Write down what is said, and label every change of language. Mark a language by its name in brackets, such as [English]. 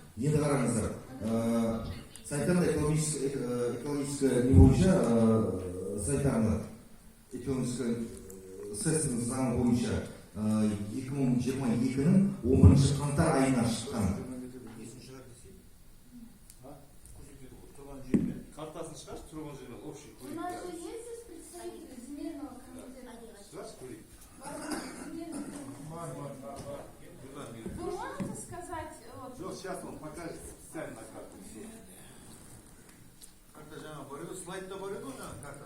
[Kazakh] Енді қараңыздар, санитарно-экологическая не бойынша, санитарно-экологическая сессияның заңы бойынша 2022-нің 11 қаңтар айына шыққан. Картасын шығаршы, тұрған жеріне [Russian] общий. У нас же есть здесь представитель земельного комитета. [Kazakh] Шығаршы, көрейік. [Russian] Вы можете сказать, вот, [Kazakh] Жоқ, [Russian] сейчас он покажет специально на карту. Все. [Kazakh] Карта жаңа бар еді, слайдта бар еді ғой жаңа карта.